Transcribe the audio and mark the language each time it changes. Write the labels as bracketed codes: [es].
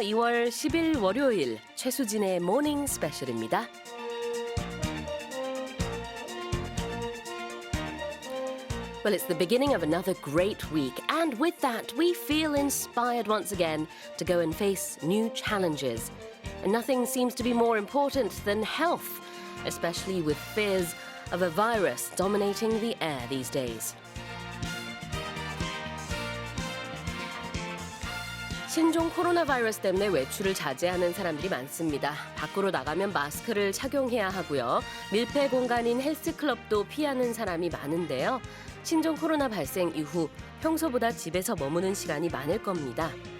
[ko] 2월 10일 월요일 최수진의 Morning Special입니다. [en] Well, it's the beginning of another great week, and with that, we feel inspired once again to go and face new challenges. And nothing seems to be more important than health, especially with fears of a virus dominating the air these days. [ko] 신종 코로나 바이러스 때문에 외출을 자제하는 사람들이 많습니다. 밖으로 나가면 마스크를 착용해야 하고요. 밀폐 공간인 헬스클럽도 피하는 사람이 많은데요. 신종 코로나 발생 이후 평소보다 집에서 머무는 시간이 많을 겁니다.